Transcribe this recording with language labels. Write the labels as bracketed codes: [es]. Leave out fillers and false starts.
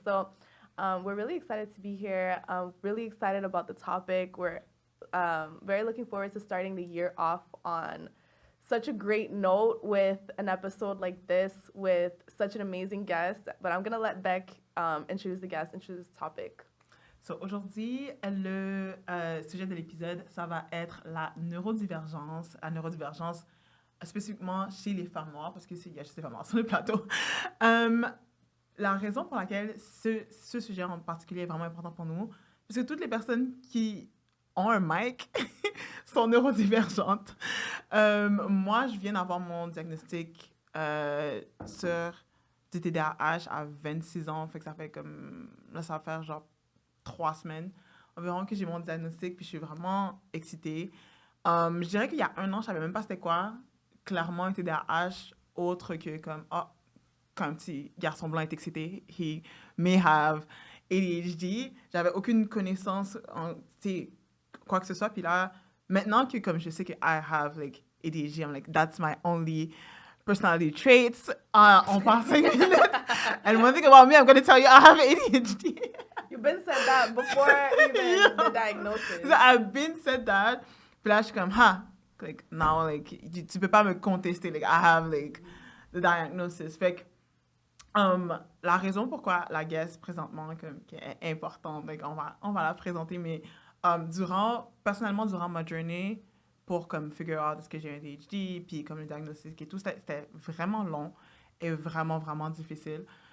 [en] So we're really excited to be here. Really excited about the topic. We're very looking forward to starting the year off on such a great note with an episode like this with such an amazing guest. But I'm gonna let Beck introduce the guest, introduce the topic. [fr] So, aujourd'hui, le sujet de l'épisode, ça va être la neurodivergence. La neurodivergence, spécifiquement chez les femmes noires, parce qu'il y a juste des femmes noires sur le plateau. La raison pour laquelle ce sujet en particulier est vraiment important pour nous, parce que toutes les personnes qui ont un mic sont neurodivergentes. Moi, je viens d'avoir mon diagnostic sur du TDAH à 26 ans, fait que ça fait comme... Là, ça va faire genre 3 semaines environ que j'ai mon diagnostic, puis je suis vraiment excitée. Je dirais qu'il y a 1 an, je savais même pas c'était quoi, clairement un TDAH, autre que comme, quand un petit garçon blanc est excité, [en] he may have ADHD. [fr] J'avais aucune connaissance en, quoi que ce soit, puis là, maintenant que comme je sais que [en] I have like ADHD, I'm like, that's my only personality traits. [fr] On passe 5 minutes. [en] And one thing about me, I'm going to tell you, I have ADHD. You've been said that before even the diagnosis. So I've been said that. [fr] Puis là, je suis comme, [en] like, now, like, [fr] tu peux pas me contester. [en] Like, I have, like, the diagnosis. [fr] Fait que, la raison pourquoi la guest, présentement, comme, qui est importante, like, on va la présenter, mais personnellement, durant ma journée, pour, comme, [en] figure out [fr] est-ce que j'ai un ADHD, puis, comme, le diagnostic et tout, c'était vraiment long et vraiment, vraiment difficile.